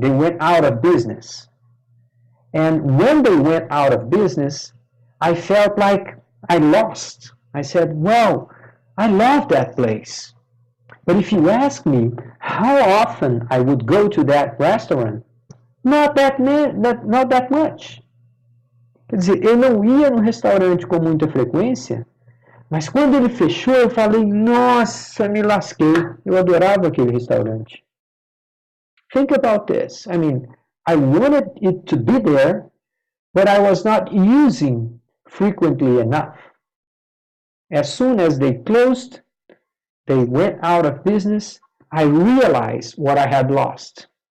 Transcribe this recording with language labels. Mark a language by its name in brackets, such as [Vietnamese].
[English] They went out of business. And when they went out of business, I felt like I lost. I said, well, I love that place. But if you ask me how often I would go to that restaurant, not that much. [Portuguese] Quer dizer, eu não ia no restaurante com muita frequência, mas quando ele fechou, eu falei, nossa, me lasquei. Eu adorava aquele restaurante. [English] Think about this. I mean, I wanted it to be there, but I was not using frequently enough. As soon as they closed, they went out of business, I realized what I had lost.